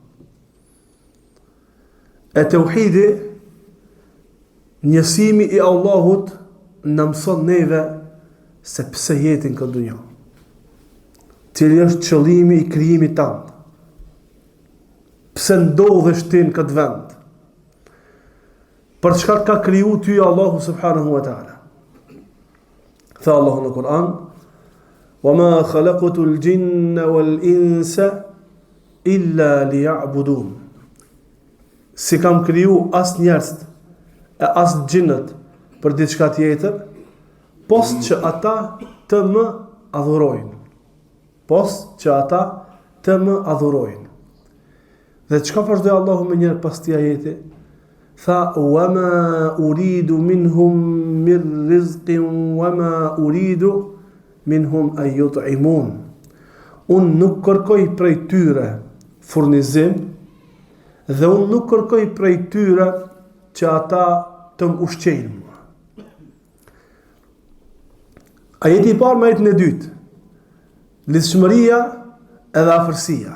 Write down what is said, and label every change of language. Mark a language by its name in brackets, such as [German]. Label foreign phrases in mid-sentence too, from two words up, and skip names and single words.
[Albanian] E tauhidi, njësimi I Allahut, na mëson neve se pse jetin këtë dunjë. Cili është qëllimi I krijimit tanë. Pse ndodhesh ti në këtë vend? Për çka ka kriju ty Allahu [Arabic] سبحانه وتعالى? [Albanian] Tha Allahu në Kur'an: [Arabic] "وما خلقت الجن والإنس إلا ليعبدون." [Albanian] Si kam kriju as njerëzit e as xhinët për diçka tjetër, post që ata të më adhurojnë. Dhe çka vazhdoi Allahu më njëherë pas këtij ajeti? Tha: [Arabic] "وما أريد منهم من رزق وما أريد منهم أن يطعمون." [Albanian] Unë nuk kërkoj prej tyre furnizim dhe unë nuk kërkoj prej tyre që ata të më ushqejnë. Ajeti I parë me ajetin e dytë, lidhshmëria edhe afërsia.